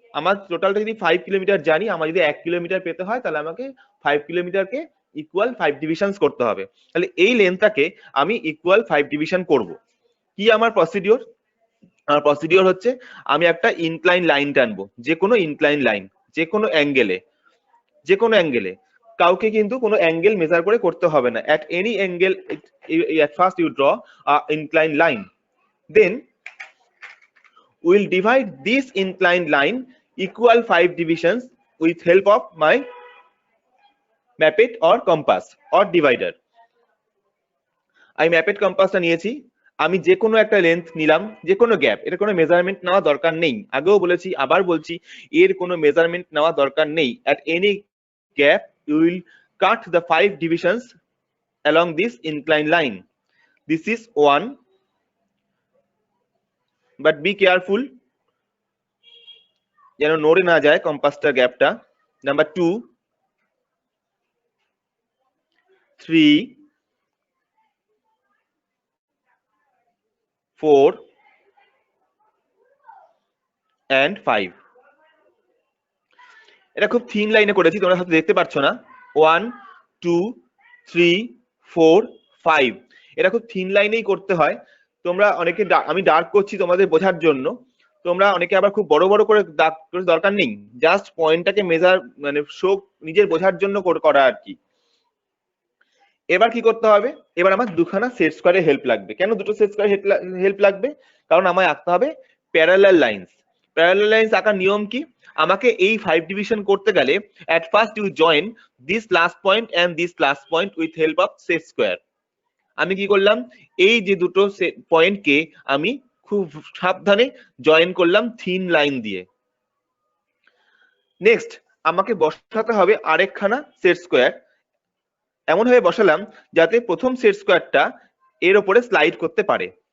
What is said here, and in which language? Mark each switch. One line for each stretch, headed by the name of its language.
Bangla: আমার টোটালটা যদি 5 কিলোমিটার জানি, আমার যদি 1 কিলোমিটার পেতে হয় তাহলে আমাকে 5 কিলোমিটারকে ইকুয়াল 5 ডিভিশনস করতে হবে। তাহলে এই লেন্থটাকে আমি ইকুয়াল 5 ডিভিশন করব। কি আমার প্রসিডিওর? আমার প্রসিডিওর হচ্ছে আমি একটা ইনক্লাইন লাইন টানবো, যে কোনো ইনক্লাইন লাইন, যে কোনো অ্যাঙ্গেলে, কাউকে কিন্তু কোনো অ্যাঙ্গেল মেজার করে করতে হবে না।
English: at any angle at first you draw a inclined line, then we'll divide this inclined line equal 5 divisions with help of my muppet or compass or divider.
Bangla: আমি ম্যাপেট কম্পাসটা নিয়েছি, আমি যে কোনো একটা লেন্থ নিলাম, যে কোনো গ্যাপ, এটা কোনো মেজারমেন্ট নেওয়া দরকার নেই। আগেও বলেছি, আবার বলছি, এর কোনো মেজারমেন্ট নেওয়া দরকার নেই।
English: at any gap you will cut the 5 divisions along this inclined line. This is 1, but be careful
Bangla: যেন নড়ে না যায় কম্পাসটার গ্যাপটা।
English: Number 2, 3, 4 and 5।
Bangla: এটা খুব থিন লাইনে করেছি, তোমরা হয়তো দেখতে পাচ্ছ না। 1, 2, 3, 4, 5 এটা খুব থিন লাইনেই করতে হয়। তোমরা অনেকে, আমি ডার্ক করছি তোমাদের বোঝার জন্য, তোমরা অনেকে আবার খুব বড় বড় করে দাগ দরকার নেই, জাস্ট পয়েন্টটাকে মেজার মানে শো নিজের বোঝার জন্য করা আর কি। এবার কি করতে হবে, এবার আমার দুখানা সেট স্কয়ারের হেল্প লাগবে। কেন দুটো সেট স্কয়ার হেল্প লাগবে? কারণ আমায় আঁকতে হবে প্যারালাল লাইনস। প্যারালাল লাইনস আঁকার নিয়ম কি? আমাকে এই 5 ডিভিশন করতে গেলে
English: at first you join this last point and this last point with help of set square।
Bangla: আমি কি করলাম, এই যে দুটো পয়েন্টকে আমি খুব সাবধানে জয়েন করলাম থিন লাইন দিয়ে। নেক্সট আমাকে বসাতে হবে আরেকখানা সেট স্কয়ার, এমন ভাবে বসালাম যাতে প্রথম সেট স্কয়ারটা এর উপরে স্লাইড করতে পারে।